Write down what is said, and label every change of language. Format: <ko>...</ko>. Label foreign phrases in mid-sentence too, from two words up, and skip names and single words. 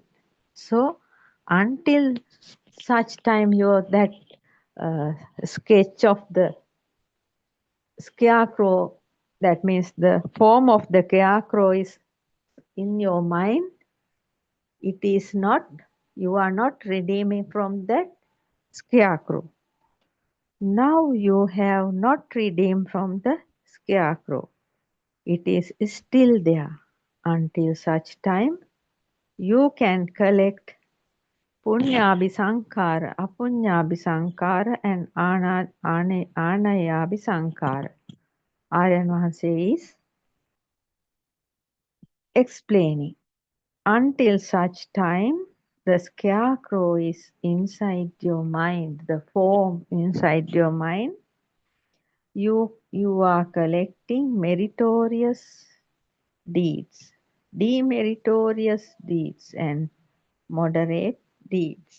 <en>So until such time that sketch of the scarecrow, that means the form of the scarecrow is in your mind, it is not, you are not redeeming from that scarecrow. Now you have not redeemed from the scarecrow. It is still there. Until such time, you can collect</en> <pi>Punyabhi Sankara, Apunyabhi Sankara,</pi> <en>and</en> <pi>Anayabi Sankara.</pi> <en>Aryan Vahanse is explaining. Until such time, the scarecrow is inside your mind, the form inside your mind. You are collecting meritorious deeds, demeritorious deeds, and moderate deeds.</en>